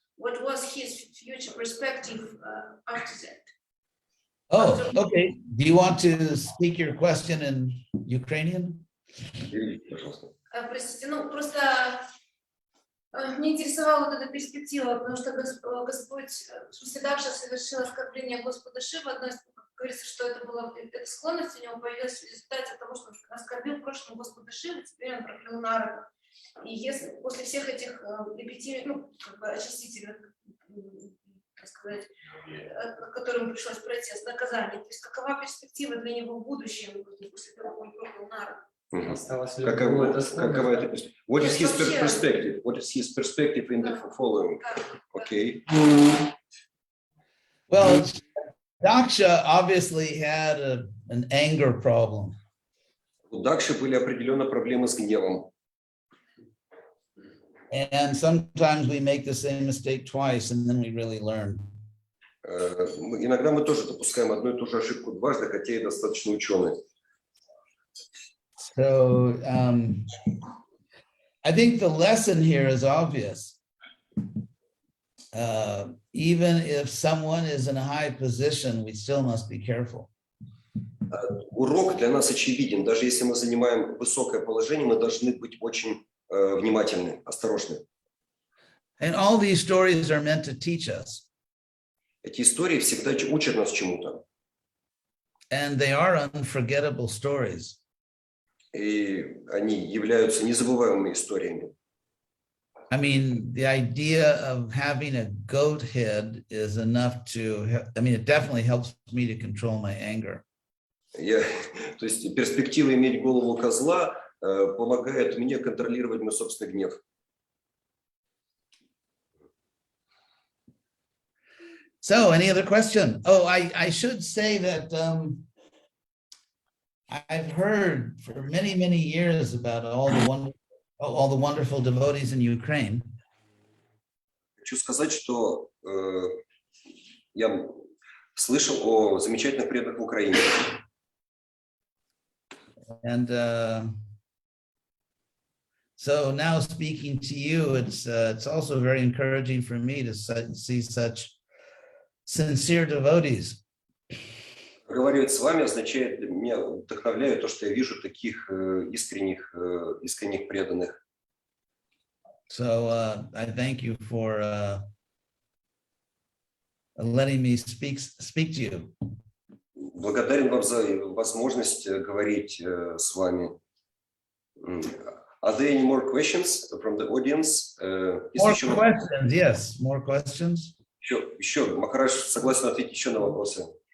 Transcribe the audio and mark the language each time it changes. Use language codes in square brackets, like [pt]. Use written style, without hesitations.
[en] What was his future perspective after that? Oh, okay. Do you want to speak your question in Ukrainian? [ru] Простите, ну просто мне интересовала вот эта перспектива, потому что Господь, в смысле, Дакша совершил оскорбление Господа Шивы. Одно из, говорится, что это была эта склонность у него появилась в результате того, что он оскорбил в прошлом Господа Шивы, теперь он проклял Нараду. И если после всех этих репетиций, ну, как бы очистительных, так сказать, которым пришлось пройти наказание, то есть какова перспектива для него в будущем после того, как он проклял Нараду? Какова эта перспектива? [en] What is his perspective? What is his perspective in the following? Okay. Well, Daksha obviously had an anger problem. [ru] У Дакши были определенно проблемы с гневом. [en] And sometimes we make the same mistake twice and then we really learn. [ru] Иногда мы тоже допускаем одну и ту же ошибку дважды, хотя и достаточно ученые. [en] So I think the lesson here is obvious. Even if someone is in a high position, we still must be careful. [ru] Урок для нас очевиден. Даже если мы занимаем высокое положение, мы должны быть очень внимательны, осторожны. [en] And all these stories are meant to teach us. [ru] Эти истории всегда учат нас чему-то. [en] And they are unforgettable stories. [ru] И они являются незабываемыми историями. [en] I mean, the idea of having a goat head is enough to, I mean, it definitely helps me to control my anger. [ru] То есть перспектива иметь голову козла помогает мне контролировать мой собственный гнев. [en] So, any other question? Oh, I should say that I've heard for many, many years about all the wonderful devotees in Ukraine. [ru] Хочу сказать, что я слышал о замечательных преданных в Украине. [en] And so now speaking to you, it's also very encouraging for me to see such sincere devotees. [ru] Разговаривать с вами означает, меня вдохновляет то, что я вижу таких искренних преданных. [en] So I thank you for letting me speak to you. [ru] Благодарен вам за возможность говорить с вами. [en] Are there any more questions from the audience? More questions, yes, more questions. [ru] Еще, Махарадж согласен ответить еще на вопросы.